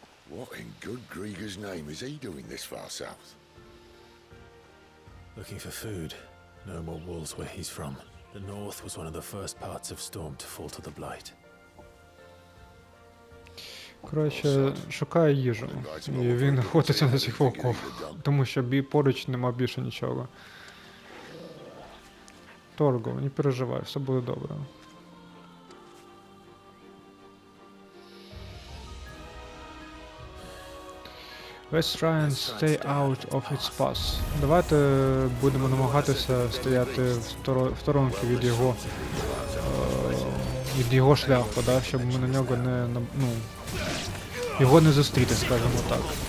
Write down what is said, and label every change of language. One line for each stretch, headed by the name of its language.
English: What in good Grieger's name is he doing this far south? Looking for food. No more wolves where he's from. The north was one of the first parts of Storm to fall to the Blight.
Ukrainian: Коротше, шукає їжу. І він охотиться на цих волків. Тому що поруч нема більше нічого. Торгал, не переживай, все буде добре.
English: Let's try and stay out of its path.
Ukrainian: Давайте будемо намагатися стояти в сторонки від його шляху, да, щоб ми на нього його не зустріти, скажімо так.